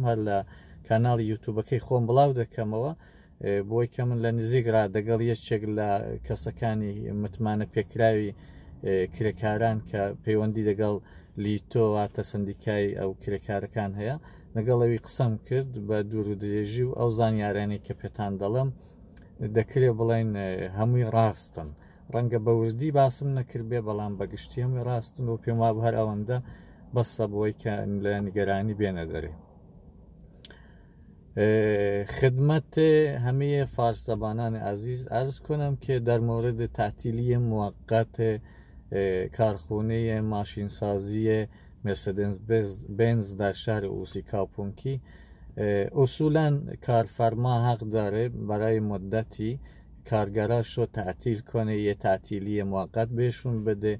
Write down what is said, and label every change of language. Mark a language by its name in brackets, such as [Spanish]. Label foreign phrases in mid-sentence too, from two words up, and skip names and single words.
[Central Kurdish] هەر لە کاناڵی یوتوبەکەی خۆم بڵاو دەکەمەوە بۆی کە من لە نزیکرا دەگەڵ یەکێک لە کەسەکانی متمانە پێکراوی کرێکاران کە پەیوەندی دەگەڵ لیتۆ واتە سندیکای ئەو کرێکارەکان هەیە لەگەڵەوی قسەم کرد بە دوور و درێژی و ئەو زانیارانی کە پێتان دەڵم دەکرێت بڵێن هەمووی ڕاستن ڕەنگە بەوردی باسم نەکرد بێ بەڵام بەگشتی هەمووی ڕاستن و پێم وابوو هەر ئەوەندە بەسە بۆی کە لە نیگەرانی بێنە دەرێ [Persian] خدمت همه فارس زبانان عزیز عرض کنم که در مورد تعطیلی موقت کارخانه ماشینسازی مرسدس بنز در شهر اوسیکا پونکی اصولا کارفرما حق داره برای مدتی کارگراش رو تعطیل کنه، یه تعطیلی موقت بهشون بده.